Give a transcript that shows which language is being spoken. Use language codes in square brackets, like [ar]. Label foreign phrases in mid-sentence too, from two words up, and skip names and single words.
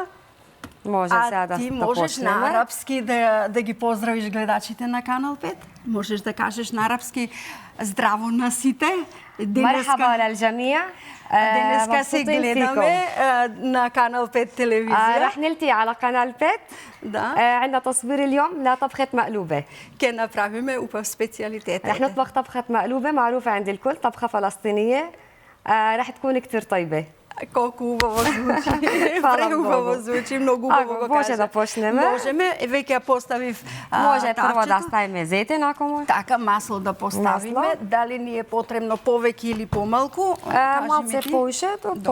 [mk] Може сега да ти да можеш на почнеме. арапски да ги поздравиш гледачите на Канал 5? Можеш да кажеш на арапски здраво на сите? [ar] مرحبا على الجميع. [mk] Денеска се гледаме на Канал 5 телевизија. [ar] رح نلتقي على قناة 5. [mk] Да. [ar] عندنا تصوير اليوم لطبخة مقلوبة. [mk] Ке направиме убав специјалитет. [ar] رح نطبخ طبخة مقلوبة معروفة عند الكل، طبخة فلسطينية. رح تكون كتير طيبة. [mk] Колку убаво звучи. Фала Преубаво многу. звучи, многу убаво го Може кажа. да почнеме. Можеме, веќе ја поставив Може прво да тавчето. ставиме зетен ако може. Така, масло да поставиме. Масло. Дали ни е потребно повеќе или помалку? Кажи ми Малце ти. поише, до Добро,